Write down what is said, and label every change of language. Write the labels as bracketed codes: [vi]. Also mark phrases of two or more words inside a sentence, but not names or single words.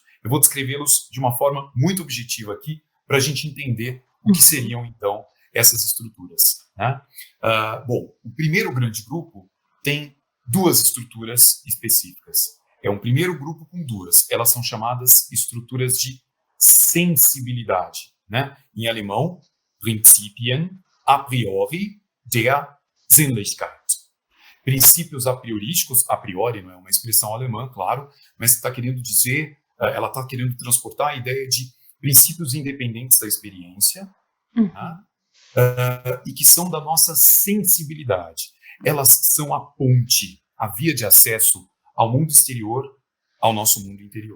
[pt] Eu vou descrevê-los de uma forma muito objetiva aqui para a gente entender o que seriam, então, essas estruturas. Né? Bom, o primeiro grande grupo tem duas estruturas específicas. É um primeiro grupo com duas. Elas são chamadas estruturas de sensibilidade. Né? Em alemão, [de] Prinzipien a priori der Sinnlichkeit. [pt] Princípios a priorísticos, [la] a priori [pt] não é uma expressão alemã, claro, mas está querendo dizer, ela está querendo transportar a ideia de princípios independentes da experiência, né? E que são da nossa sensibilidade. Elas são a ponte, a via de acesso ao mundo exterior, ao nosso mundo interior.